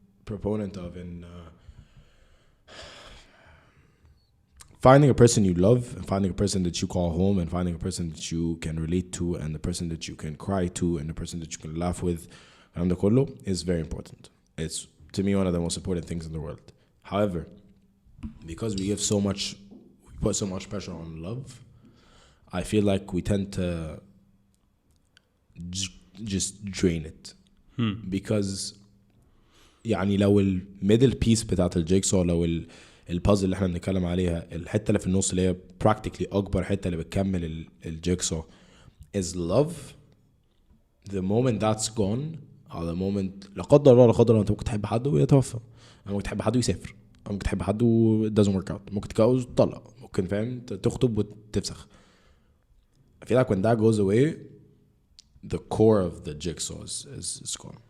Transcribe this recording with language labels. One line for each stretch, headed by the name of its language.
English: proponent of in finding a person you love, and finding a person that you call home, and finding a person that you can relate to, and the person that you can cry to, and the person that you can laugh with, and the كله is very important. It's, to me, one of the most important things in the world. However, because we put so much pressure on love, I feel like we tend to just drain it.
Arabic: Because يعني لو الميدل بيس بتاعت الجيكسو، لو البازل اللي احنا بنتكلم عليها، الحته اللي في النص اللي هي practically اكبر حته اللي بتكمل الجيكسو
English: is love. The moment that's gone,
Arabic: على the moment لا قدر الله انت ممكن تحب حد ويتوفى، ممكن تحب حد ويسافر، ممكن تحب حد و
English: it doesn't work out،
Arabic: ممكن تتجوز وتطلق، ممكن فاهم تخطب وتفسخ.
English: I feel like when that goes away, the core of the jigsaw is gone.